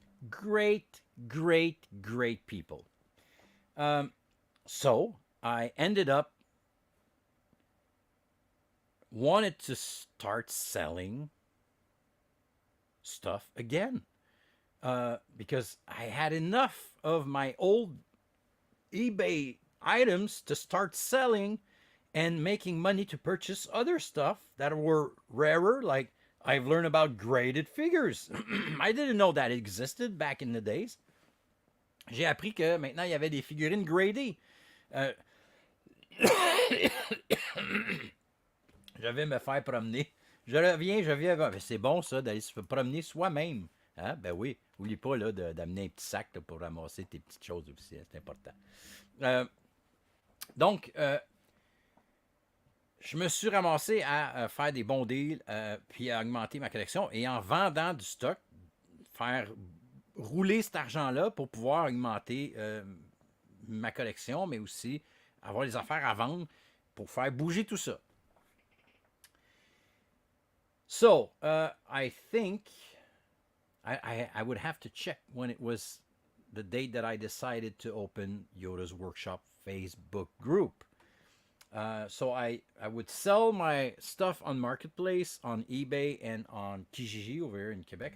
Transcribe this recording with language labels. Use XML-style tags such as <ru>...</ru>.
<en>Great people. So I ended up wanted to start selling stuff again, because I had enough of my old eBay items to start selling and making money to purchase other stuff that were rarer. Like, I've learned about graded figures. I didn't know that existed back in the days.</en> <fr>J'ai appris que maintenant il y avait des figurines gradées. Je vais me faire promener. Je viens. Ben, c'est bon ça, d'aller se promener soi-même. Hein? Ben oui, oublie pas là, d'amener un petit sac là, pour ramasser tes petites choses aussi, c'est important. Donc, je me suis ramassé à faire des bons deals, puis à augmenter ma collection, et en vendant du stock, faire rouler cet argent-là pour pouvoir augmenter ma collection, mais aussi avoir des affaires à vendre pour faire bouger tout ça.</fr> <en>So, I think I would have to check when it was the date that I decided to open Yoda's Workshop Facebook group. So I would sell my stuff on Marketplace, on eBay, and on Kijiji over here in Quebec.</en>